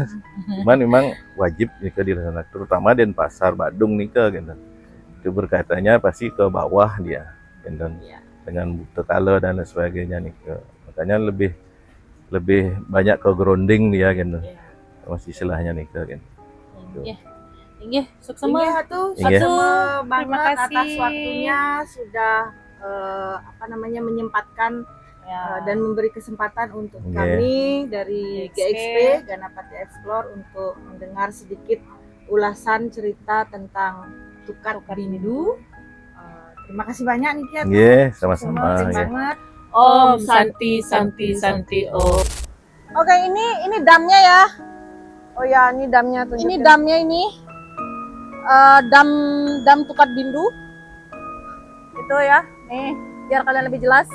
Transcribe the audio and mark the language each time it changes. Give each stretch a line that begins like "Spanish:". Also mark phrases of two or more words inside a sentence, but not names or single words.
Indonesian: Cuman memang wajib Nike dilaksanakan, terutama Denpasar, Badung Nike gitu. Itu berkaitannya pasti ke bawah dia gitu. Dengan Butekale dan lain sebagainya Nike. Makanya lebih banyak ke grounding dia gitu. Masih istilahnya Nike gitu. Inggih, sukses
Balinese: Inggih atuh,
Indonesian: Inggih. sama Terima banget kasih. atas waktunya sudah menyempatkan dan memberi kesempatan untuk Inggih. kami dari GXP. GXP Ganapati Explore untuk mendengar sedikit ulasan cerita tentang Tukat Bindu. Terima kasih banyak
Balinese: Niki atuh.
Indonesian: Nggih, Semua sama-sama keren nggih. banget.
Balinese: Om Santi Santi Santi Om.
Indonesian: Oke, ini damnya ya. Oh ya, ini damnya tunjukin. Ini damnya ini dam Tukat Bindu. Itu ya, nih biar kalian lebih jelas.